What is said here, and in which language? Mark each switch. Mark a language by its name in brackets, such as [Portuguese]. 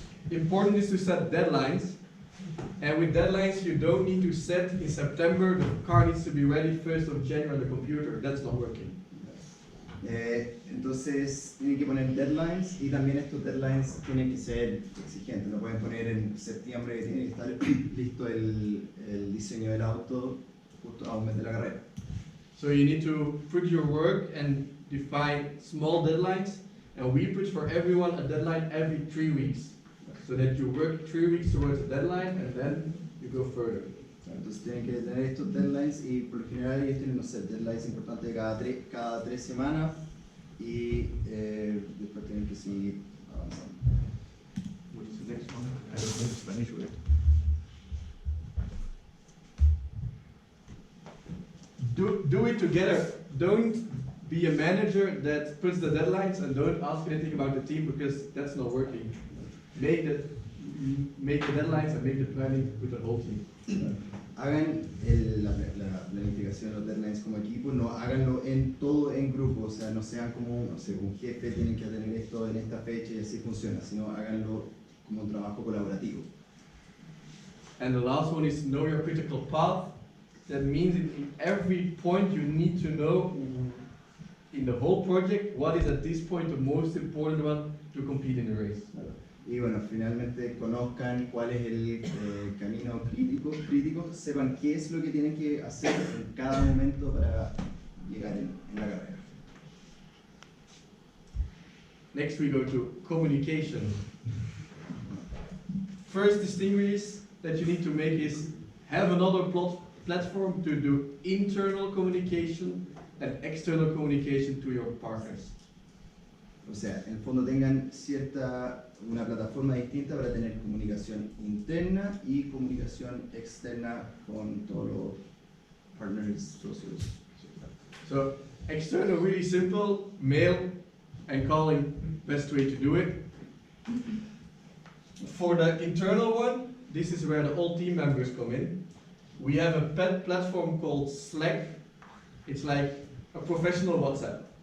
[English] Important is to set deadlines, and with deadlines you don't need to set in September the car needs to be ready 1st of January on the computer. That's not working. [Spanish] Entonces tienen que poner deadlines y también estos deadlines tienen que ser exigentes. No pueden poner en septiembre que tiene que estar listo el diseño del auto justo a un mes de la carrera. [English] So you need to put your work and define small deadlines, and we put for everyone a deadline every 3 weeks, so that you work 3 weeks towards a deadline and then you go further. [Spanish] Entonces tienen que tener estos deadlines y por lo general ellos tienen, no sé, deadlines importantes de cada 3 semanas y después tienen que seguir avanzando. [English] Which is the next one? I don't know the Spanish word. Do it together. Don't be a manager that puts the deadlines and don't ask anything about the team, because that's not working. Make the deadlines and make the planning with the whole team. [Spanish] Hagan la planificación de los deadlines como equipo, no háganlo todo en grupo, o sea, no sean como, no sé, un jefe tienen que tener esto en esta fecha y así funciona, sino háganlo como un trabajo colaborativo. [English] And the last one is know your critical path. That means in every point you need to know in the whole project what is at this point the most important one to compete in the race. [Spanish] Y bueno, finalmente conozcan cuál es el camino crítico, sepan qué es lo que tienen que hacer en cada momento para llegar en la carrera. [English] Next we go to communication. First distinguish that you need to make is have another platform to do internal communication and external communication to your partners. [Spanish] O sea, en el fondo tengan una plataforma distinta para tener comunicación interna y comunicación externa con todos los partners, socios. [English] So, external, really simple, mail and calling, best way to do it. For the internal one, this is where the all team members come in. We have a pet platform called Slack. It's like a professional WhatsApp.